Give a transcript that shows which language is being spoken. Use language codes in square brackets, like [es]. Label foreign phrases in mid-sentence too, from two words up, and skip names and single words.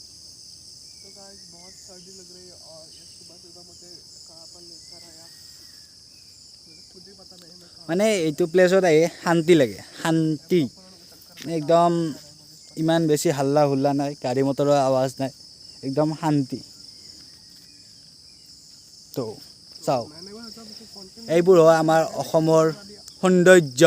[hi] गाइस बहुत सर्दी लग रही है और ये सुबह सुबह मुझे कहाँ पर लेकर आया [as] মানে এইটো প্লেছত আহি শান্তি লাগে, শান্তি একদম ইমান বেছি হাল্লা হুল্লা নাই, গাড়ী মটৰৰ আৱাজ নাই, একদম শান্তি। তো চাওক, এইবোৰ হয় আমাৰ অসমৰ সৌন্দৰ্য।